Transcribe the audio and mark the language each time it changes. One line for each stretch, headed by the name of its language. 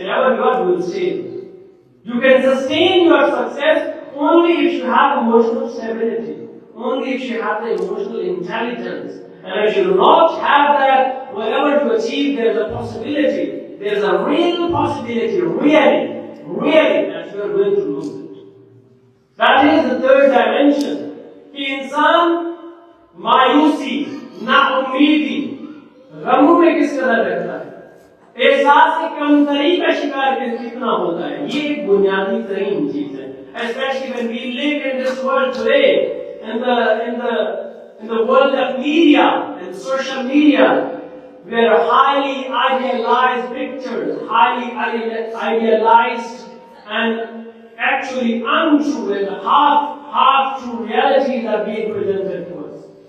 English: Wherever you are, you will stay. You can sustain your success only if you have emotional stability, only if you have the emotional intelligence. And if you do not have that, whatever you achieve, there is a possibility, there is a real possibility, really, that you are going to lose it. That is the third dimension.
Urdu: کہ انسان مایوسی، نا امیدی، غموں میں کس قدر رہتا ہے، احساس کمتری کا شکار کتنا ہوتا ہے. یہ ایک بنیادی ترین چیز ہے.
English: Especially when we live in this world today, in the world of media and social media, where highly idealized pictures, highly idealized and actually untrue and half true realities are being presented to us.